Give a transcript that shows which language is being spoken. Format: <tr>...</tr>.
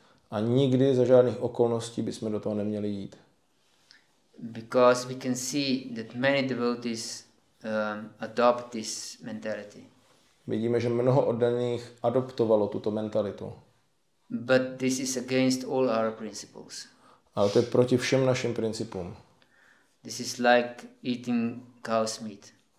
<cs>A nikdy za žádných okolností bychom do toho neměli jít.</cs> <en>Because we can see that many devotees adopt this mentality.</en> <cs>Vidíme, že mnoho oddaných adoptovalo tuto mentalitu.</cs> <en>But this is against all our principles.</en> <cs>Ale to je proti všem našim principům.</cs> <en>This is like eating cow's meat.</en>